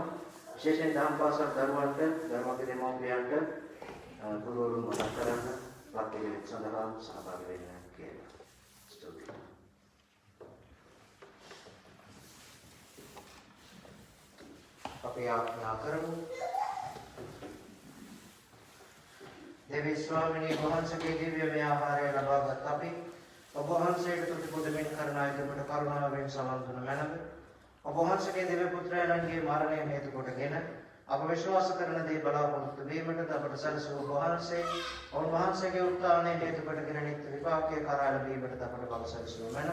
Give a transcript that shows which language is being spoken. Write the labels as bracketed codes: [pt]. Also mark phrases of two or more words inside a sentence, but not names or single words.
[si] විශේෂයෙන් දහම් පාසල් දරුවන්ට ධර්මගේ දෙමව්පියන්ට ගුරුවරුන් මතක් කරන්න පත්තිවිත් සඳහා සහභාගී වෙන්න කියලා. ස්තුතියි. අපි ආඥා කරමු. देवी स्वामिनी वහන්සේගේ දිව්‍යමය ආහාරය ලබාගත් අපි ඔබ වහන්සේට තුති පුදමින් කරන අයකට කරුණාවෙන් සමන් දුන මැනව. ඔබ වහන්සේගේ දිව්‍ය පුත්‍රයන්ගේ මරණය හේතු කොටගෙන අප විශ්වාස කරන දේ බලාපොරොත්තු වීමට අපට සැලසූ වහන්සේ ඔවුන් වහන්සේගේ උත්ථානය හේතු කොටගෙන නිත්‍ය විපාකයේ කරා ලැබීමට අපට බල සැලසූ මැනව.